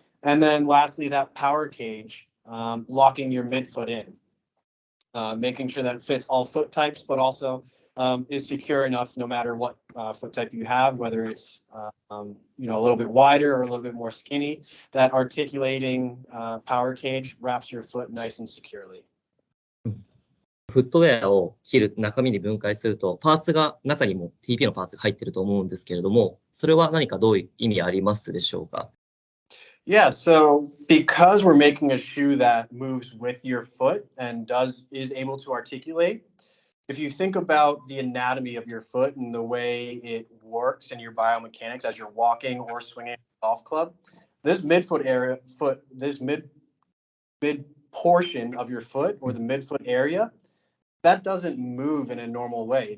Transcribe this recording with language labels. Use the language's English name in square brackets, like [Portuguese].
[English] And then lastly, that power cage, locking your midfoot in, making sure that it fits all foot types, but also is secure enough no matter what foot type you have, whether it's a little bit wider or a little bit more skinny. That articulating power cage wraps your foot nice and securely. [Japanese] フットウェアを切る中身に分解すると、パーツが中にも TP のパーツが入っていると思うんですけれども、それは何かどういう意味ありますでしょうか？ [English] Yeah, so because we're making a shoe that moves with your foot and is able to articulate, if you think about the anatomy of your foot and the way it works and your biomechanics as you're walking or swinging a golf club, this mid portion of your foot, or the midfoot area, that doesn't move in a normal way.